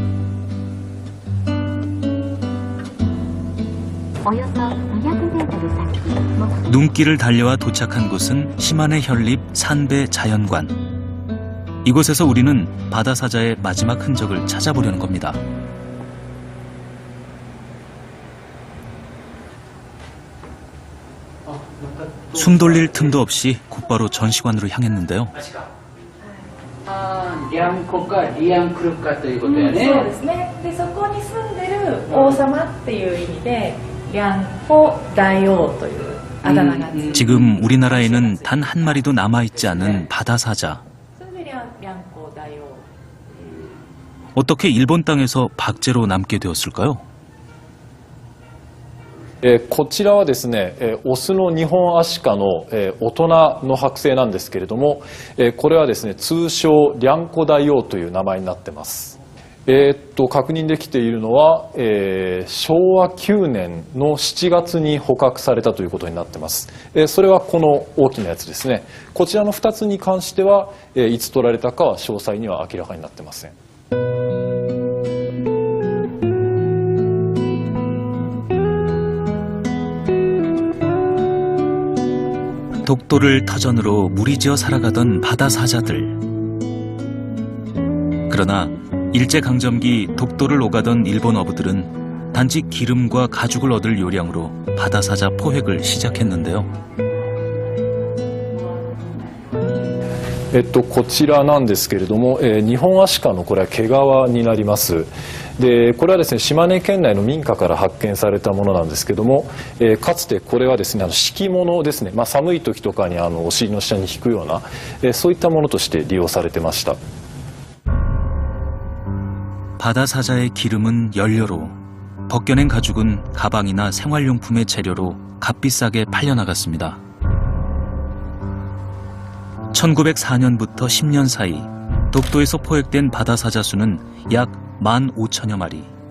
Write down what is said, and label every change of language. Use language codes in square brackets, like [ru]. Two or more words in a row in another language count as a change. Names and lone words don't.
[ko] 눈길을 달려와 도착한 곳은 시마네 현립 산배 자연관. 이곳에서 우리는 바다사자의 마지막 흔적을 찾아보려는 겁니다. 숨 돌릴 틈도 없이 곧바로 전시관으로 향했는데요. [ja] リャンコかリアンクルかということやね。そうですね。で、そこに住んでる王様っていう意味で、リャンコ大王というあだ名がついて、 [ko] 지금 우리나라에는 단 한 마리도 남아있지 않은 바다사자. [ja] それでリャンコ大王。 [ko] 어떻게 일본 땅에서 박제로 남게 되었을까요? [ja] こちらはですね、オスのニホンアシカの、大人の剥製なんですけれども、これはですね、通称リャンコ大王という名前になってます。確認できているのは、昭和9年の7月に捕獲されたということになってます。それはこの大きなやつですね。こちらの2つに関しては、いつ取られたかは詳細には明らかになってません。 [ko] 독도를 터전으로 무리지어 살아가던 바다 사자들. 그러나 일제강점기 독도를 오가던 일본 어부들은 단지 기름과 가죽을 얻을 요량으로 바다 사자 포획을 시작했는데요. [ja] こちらなんですけれども、ニホンアシカのこれは毛皮になります。でこれはですね、島根県内の民家から発見されたものなんですけども、かつてこれはですね、敷物ですね、寒い時とかにお尻の下に引くような、そういったものとして利用されてました。 [ko] 바다 사자의 기름은 연료로, 벗겨낸 가죽은 가방이나 생활용품의 재료로 값비싸게 팔려나갔습니다. 1904년부터 10년 사이 독도에서 포획된 바다 사자 수는 약 15,000여 마리.